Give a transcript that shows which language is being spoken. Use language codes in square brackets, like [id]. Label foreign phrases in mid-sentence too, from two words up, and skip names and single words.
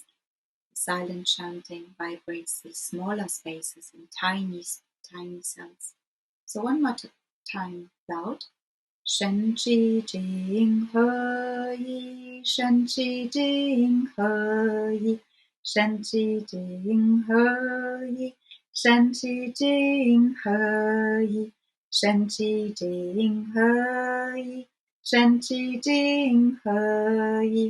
[en] The silent chanting vibrates the smaller spaces and tiny cells. So one more time loud. [zh] 神气精合一，神气精合一，神气精合一，神气, Shen Qi Jing He Yi, Shen Qi Jing He Yi, Shen Qi 精合一，神气精合一，神气精合一, Shen Qi Jing He Yi,